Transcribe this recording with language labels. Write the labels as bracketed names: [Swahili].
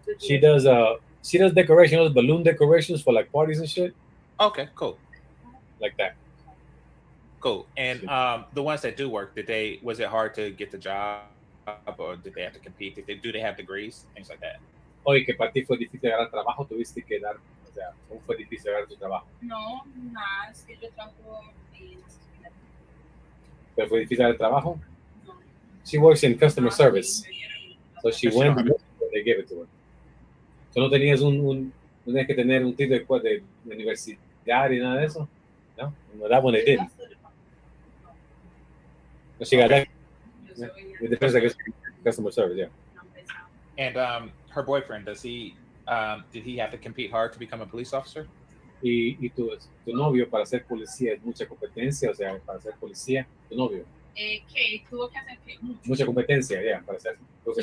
[English] She does decorations, balloon decorations for like parties and shit. Okay, cool. Like that. Cool. And the ones that do work, was it hard to get the job, or did they have to compete? Do they have degrees? Things like that. [Spanish] Oye, que para ti fue difícil agarrar trabajo, tuviste que dar, o sea, ¿cómo fue difícil agarrar tu trabajo? No, nada, es que yo trabajo en ¿Pero fue difícil agarrar trabajo? No. [English] She works in customer service. So she [Spanish] Pero [English] went, she don't they gave it to her. [Spanish] So no tenías no tenías que tener un título de universidad y nada de eso? [English] No, that one they didn't. No, she got that. It depends, I guess, customer service, yeah. And her boyfriend, did he have to compete hard to become a police officer? [Spanish] Y tu novio para ser policía es mucha competencia, o sea, para ser policía, tu novio. ¿Qué tuvo que hacer? ¿Qué? Mucha competencia, yeah, para ser, tuvo que